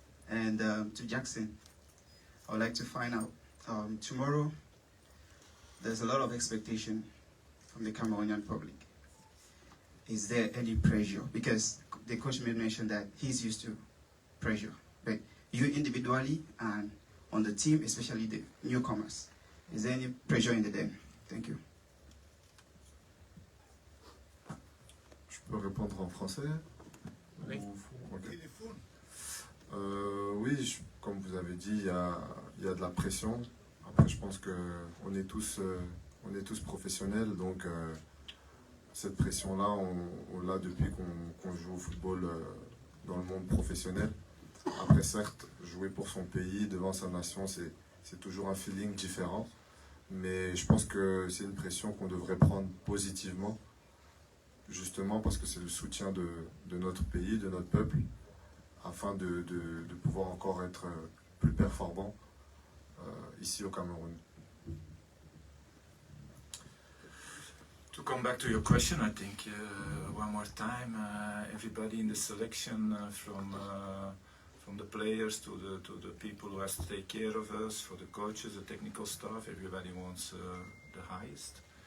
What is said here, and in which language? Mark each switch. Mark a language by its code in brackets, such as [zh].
[en] And to Jackson, I would like to find out, tomorrow, there's a lot of expectation from the Cameroonian public. Is there any pressure? Because the coach mentioned that he's used to pressure, but you individually and on the team, especially the newcomers, is there any pressure in the den? Thank you. [fr] Je peux répondre en français? Oui. Okay. Oui, comme vous avez dit, il y a de la pression. Après, je pense qu'on est tous professionnels, donc cette pression-là, on l'a depuis qu'on joue au football dans le monde professionnel. Après, certes, jouer pour son pays, devant sa nation, c'est toujours un feeling différent. Mais je pense que c'est une pression qu'on devrait prendre positivement, justement parce que c'est le soutien de notre pays, de notre peuple, afin de pouvoir encore être plus performant ici au Cameroun. [en] To come back to your question, I think one more time, everybody in the selection, from the players to the people who has to take care of us, for the coaches, the technical staff, everybody wants the highest.